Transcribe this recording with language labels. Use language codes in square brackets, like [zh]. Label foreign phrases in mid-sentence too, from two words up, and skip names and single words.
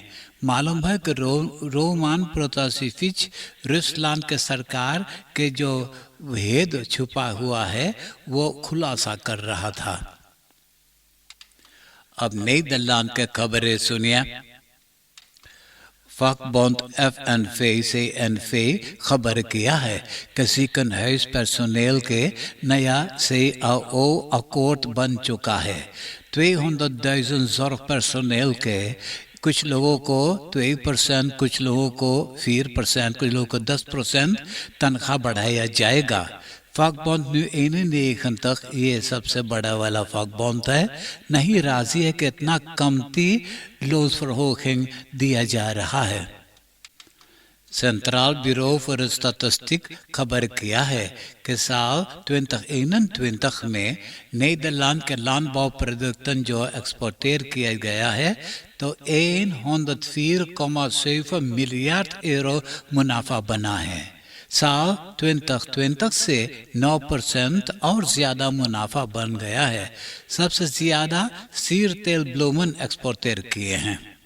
[hns] मालूम है कि रोमान प्रोतासिफिच रुसलैंड के सरकार के जो भेद छुपा हुआ है वो खुलासा कर रहा था। अब नीदरलैंड के खबरें सुनिए। vakbond FNV से NV खबर किया है कि [nl] ziekenhuis personeel [hns] के नया [nl] CAO akkoord [hns] बन चुका है। 200,000 [nl] zorg personeel [hns] के कुछ लोगों को 2%, कुछ लोगों को 4%, कुछ लोगों को 10% तनख्वाह बढ़ाया जाएगा। vakbond nu 91 तक ये सबसे बड़ा वाला vakbond है, नहीं राजी है कि इतना कमती लोनवर्होगिंग दिया जा रहा है। सेंट्रल ब्यूरो फॉर स्टैटिस्टिक खबर किया है कि साल 2021 में नीदरलैंड के [nl] landbouw producten [hns] जो एक्सपोर्टेर किया गया है तो 104,7 मिलियन euro मुनाफा बना है। साल 2020 से 9% और ज्यादा मुनाफा बन गया है। सबसे ज्यादा [nl] sier teelt bloemen [hns] एक्सपोर्टर किए हैं।